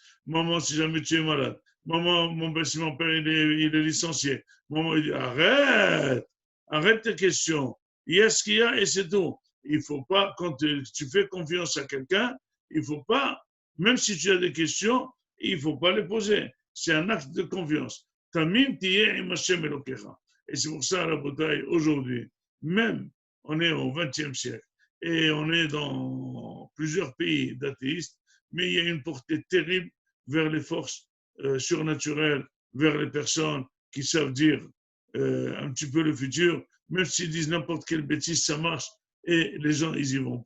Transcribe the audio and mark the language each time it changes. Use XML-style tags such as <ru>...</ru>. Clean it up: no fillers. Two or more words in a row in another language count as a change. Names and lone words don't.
<fr>Maman, si jamais tu es malade. Maman, si mon père il est licencié. Maman, il dit arrête tes questions. Il y a ce qu'il y a et c'est tout. Il ne faut pas, quand tu fais confiance à quelqu'un, il ne faut pas, même si tu as des questions, il ne faut pas les poser. C'est un acte de confiance.</fr> <he>תמים תהיה עם השם אלוקיך.</he> <fr>Et c'est pour ça, la bataille, aujourd'hui, même on est au XXe siècle et on est dans plusieurs pays d'athéistes, mais il y a une portée terrible vers les forces surnaturelles, vers les personnes qui savent dire un petit peu le futur, même s'ils disent n'importe quelle bêtise, ça marche et les gens, ils y vont.</fr>